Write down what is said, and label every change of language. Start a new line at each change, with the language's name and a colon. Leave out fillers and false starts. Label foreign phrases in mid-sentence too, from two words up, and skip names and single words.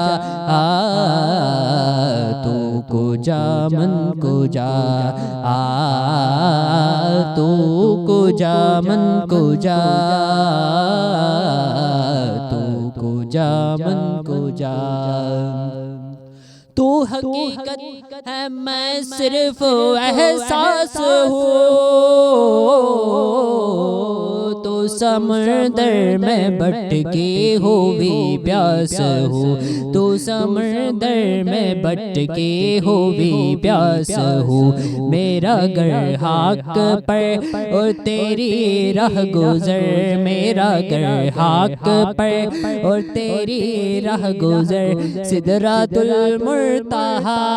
Persian: تو کجا من کجا، تو کجا من کجا، تو کجا من کجا،
Urdu: تو حقیقت ہے میں صرف احساس ہوں، تو سمندر میں بھٹکے ہوئی پیاس ہو، تو سمندر میں بھٹکے ہوئی پیاس ہو، میرا گر حق پر اور تیری راہ گزر، میرا گر حق پر اور تیری راہ گزر، سدرۃ المنتہا،